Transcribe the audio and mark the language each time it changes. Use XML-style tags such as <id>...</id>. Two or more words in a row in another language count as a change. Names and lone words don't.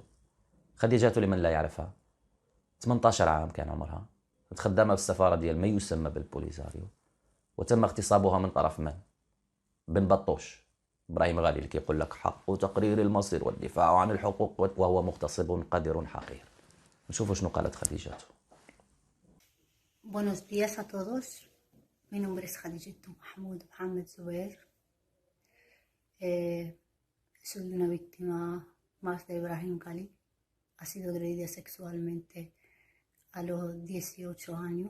<ar>خديجاتو لمن لا يعرفها 18 عام كان عمرها، خدامه في السفاره ديال ما يسمى بالبوليساريو، وتم اغتصابها من طرف من؟ بن بطوش، ابراهيم غالي، اللي كيقول لك حق تقرير المصير والدفاع عن الحقوق وهو مغتصب قذر حقير. نشوفوا شنو قالت خديجاتو.</ar> <es>Buenos días a todos. Mi nombre es Khadijatou Mahmoud Mohamed Zubair. Soy una víctima más de Ibrahim Kali. Ha sido agredida sexualmente a los 18 años.</es>